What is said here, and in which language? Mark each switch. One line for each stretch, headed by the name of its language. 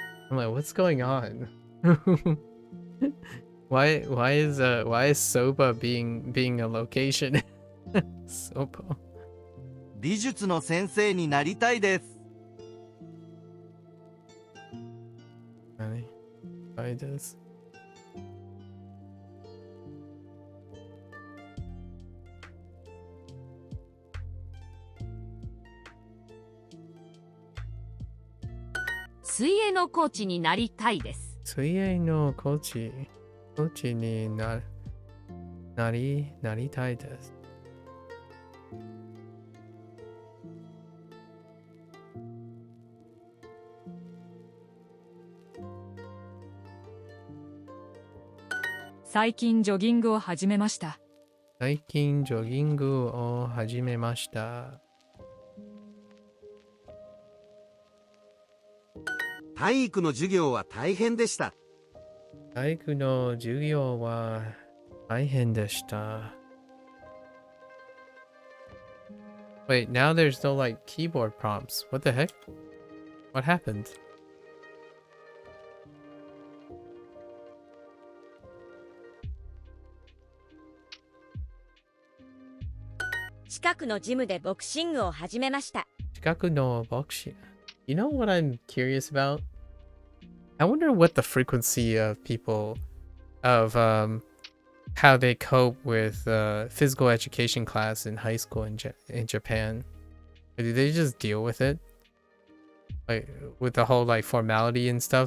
English: I'm like, what's going on? why is soba being a location? Soba.
Japanese: 美術の先生になりたいです。
English: I does.
Japanese: Suiei no coach になりたいです。水泳のコーチになりたいです。最近ジョギングを始めました。最近ジョギングを始めました。体育の授業は大変でした。体育の授業は大変でした。
English: Wait, now there's no like keyboard prompts. What the heck? What happened?
Japanese: 近くのジムでボクシングを始めました。近くのボクシング。
English: You know what I'm curious about? I wonder what the frequency of people of how they cope with physical education class in high school in Japan. Or do they just deal with it? Like with the whole like formality and stuff?